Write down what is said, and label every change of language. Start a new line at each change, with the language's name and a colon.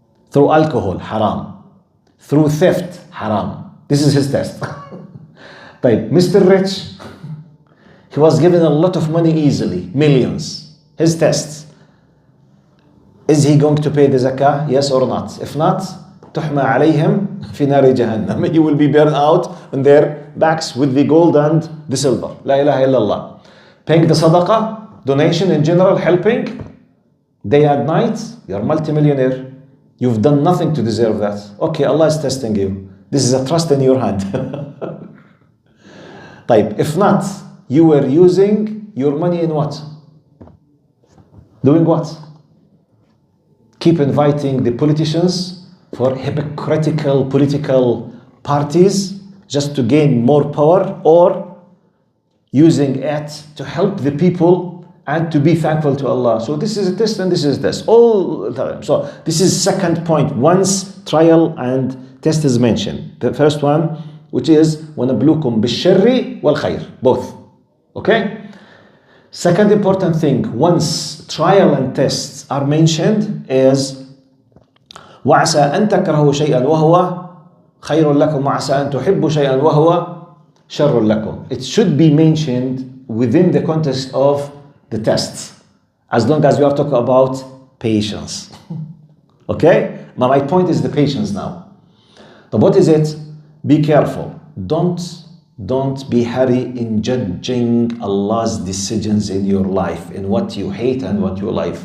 English: Through alcohol, haram. Through theft, haram. This is his test. Type, Mr. Rich, he was given a lot of money easily, millions. His test. Is he going to pay the zakah? Yes or not? If not,
Arabic: تحمى عليهم في نار جهنم.
English: He will be burned out on their backs with the gold and the silver. La ilaha illallah. Paying the sadaqah, donation in general, helping, day and night, you're multimillionaire. You've done nothing to deserve that. Okay, Allah is testing you. This is a trust in your hand.
Arabic: طيب,
English: if not, you were using your money in what? Doing what? Keep inviting the politicians for hypocritical political parties just to gain more power, or using it to help the people and to be thankful to Allah. So this is a test and this is a test all the time. So this is second point. Once trial and test is mentioned. The first one, which is
Arabic: وَنَبْلُوكُمْ بِالشَّرِّ وَالْخَيْرِ,
English: both. Okay? Second important thing, once trial and tests are mentioned, is
Arabic: وَعَسَىٰ أَن تَكْرَهُ شَيْئًا وَهُوَ خَيْرٌ لَكُمْ وَعَسَىٰ أَن تُحِبُّ شَيْئًا وَهُوَ شَرٌ لَكُمْ.
English: It should be mentioned within the context of the tests, as long as we are talking about patience. Okay? Now my point is the patience now. But what is it? Be careful. Don't be hurry in judging Allah's decisions in your life, in what you hate and what you like.